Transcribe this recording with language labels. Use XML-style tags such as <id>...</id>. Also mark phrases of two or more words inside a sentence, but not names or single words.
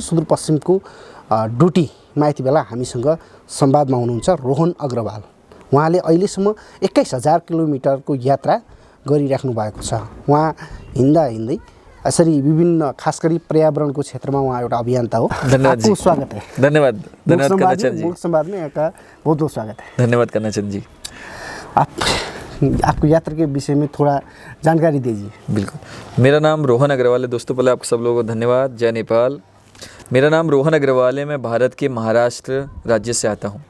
<ne>सुदूरपश्चिमको डोटीमा यति बेला हामीसँग संवादमा हुनुहुन्छ रोहन अग्रवाल। उहाँले अहिलेसम्म 21,000 किलोमिटरको यात्रा गरिराख्नु भएको छ। उहाँ हिँड्दै यसरी विभिन्न खास गरी पर्यावरणको क्षेत्रमा उहाँ एउटा अभियन्ता हो।</ne> <hi>आपको स्वागत है। धन्यवाद कन्नाचंद जी। मुलुक संवाद में आपका बहुत बहुत स्वागत है। धन्यवाद कन्नाचंद जी। आपको यात्रा के विषय में थोड़ा जानकारी दीजिए। बिल्कुल, मेरा नाम रोहन अग्रवाल है। दोस्तों पहले आप सब लोगों को धन्यवाद। जय नेपाल। मेरा नाम रोहन अग्रवाल है। मैं भारत के महाराष्ट्र राज्य से आता हूँ।</hi>